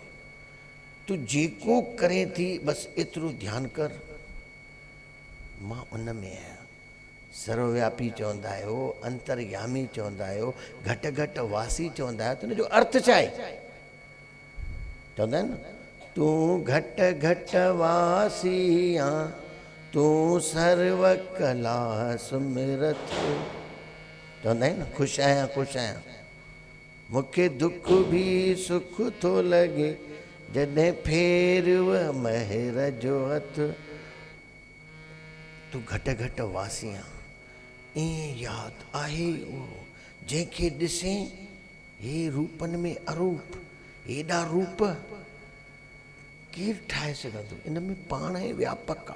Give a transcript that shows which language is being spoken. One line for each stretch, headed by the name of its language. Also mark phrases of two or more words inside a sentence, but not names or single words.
Sindhi: तूं जेको करे थी बसि एतिरो ध्यानु कर मां उन में आहियां। सर्वव्यापी चवंदा आहियो, अंतर्यामी चवंदा आहियो, घटि घटि वासी चवंदा आहियो, त हुनजो अर्थ छा आहे? चवंदा आहिनि न तूं घटि घटि वासी आं, तूं सर्व कला सुमिरत। चवंदा आहिनि न ख़ुशि आहियां ख़ुशि आहियां, मूंखे दुख बि सुख थो लॻे जॾहिं फेरव महर जो हथ। तूं घटि घटि वासी आं, ईअं यादि आहे उहो जंहिंखे ॾिसे हे रूपनि में अरूप, हेॾा रूप केरु ठाहे सघंदो, इन में पाण ई व्यापक आहे।